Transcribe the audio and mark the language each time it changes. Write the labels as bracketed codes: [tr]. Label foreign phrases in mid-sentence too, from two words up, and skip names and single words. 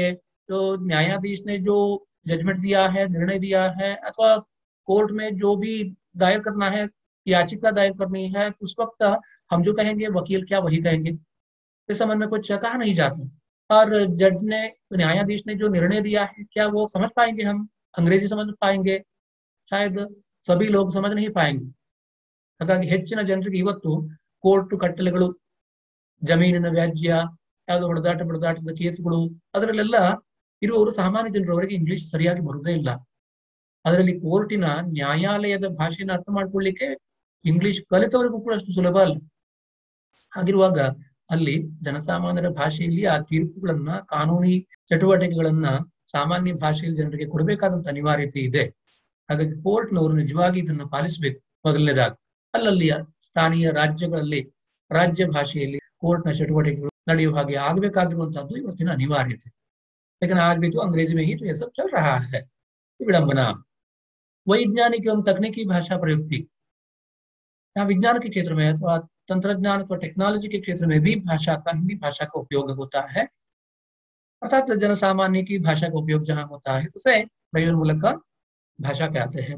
[hi] तो न्यायाधीश ने जो जजमेंट दिया है, निर्णय दिया है, अथवा कोर्ट में जो भी दायर करना है, याचिका दायर करनी है, उस वक्त हम जो कहेंगे वकील क्या वही कहेंगे, इस संबंध में कुछ कहा नहीं जाता। और जज ने, न्यायाधीश ने जो निर्णय दिया है, क्या वो समझ पाएंगे, हम अंग्रेजी समझ पाएंगे? शायद सभी लोग समझ नहीं पाएंगे। [kn] ಹಾಗಾಗಿ ಹೆಚ್ಚಿನ ಜನರಿಗೆ ಇವತ್ತು ಕೋರ್ಟ್ ಕಟ್ಟಳೆಗಳು, ಜಮೀನಿನ ವ್ಯಾಜ್ಯ, ಯಾವುದು ಹೊಡೆದಾಟದ ಕೇಸುಗಳು, ಅದರಲ್ಲೆಲ್ಲ ಇರುವವರು ಸಾಮಾನ್ಯ ಜನರವರಿಗೆ ಇಂಗ್ಲಿಷ್ ಸರಿಯಾಗಿ ಬರುವುದೇ ಇಲ್ಲ. ಅದರಲ್ಲಿ ಕೋರ್ಟಿನ ನ್ಯಾಯಾಲಯದ ಭಾಷೆಯನ್ನು ಅರ್ಥ ಮಾಡ್ಕೊಳ್ಳಿಕ್ಕೆ ಇಂಗ್ಲಿಷ್ ಕಲಿತವರಿಗೂ ಕೂಡ ಅಷ್ಟು ಸುಲಭ ಅಲ್ಲ. ಹಾಗಿರುವಾಗ ಅಲ್ಲಿ ಜನಸಾಮಾನ್ಯರ ಭಾಷೆಯಲ್ಲಿ ಆ ತೀರ್ಪುಗಳನ್ನ, ಕಾನೂನಿ ಚಟುವಟಿಕೆಗಳನ್ನ ಸಾಮಾನ್ಯ ಭಾಷೆಯಲ್ಲಿ ಜನರಿಗೆ ಕೊಡಬೇಕಾದಂತ ಅನಿವಾರ್ಯತೆ ಇದೆ. ಹಾಗಾಗಿ ಕೋರ್ಟ್ನವರು ನಿಜವಾಗಿ ಇದನ್ನ ಪಾಲಿಸಬೇಕು. ಮೊದಲನೇದಾಗಿ ಅಲ್ಲಲ್ಲಿ ಸ್ಥಾನೀಯ ರಾಜ್ಯಗಳಲ್ಲಿ ರಾಜ್ಯ ಭಾಷೆಯಲ್ಲಿ ಕೋರ್ಟ್ನ ಚಟುವಟಿಕೆಗಳು ನಡೆಯುವ ಹಾಗೆ ಆಗಬೇಕಾಗಿರುವಂತಹದ್ದು ಇವತ್ತಿನ ಅನಿವಾರ್ಯತೆ. [hi] लेकिन आज भी तो अंग्रेजी में ही तो ये सब चल रहा है, विडंबना। वैज्ञानिक एवं तकनीकी भाषा प्रयुक्ति, यहाँ विज्ञान के क्षेत्र में अथवा तंत्रज्ञान अथवा टेक्नोलॉजी के क्षेत्र में भी भाषा का, हिंदी भाषा का उपयोग होता है। अर्थात जनसामान्य की भाषा का उपयोग जहाँ होता है उसे प्रयोजनमूलक भाषा कहते हैं।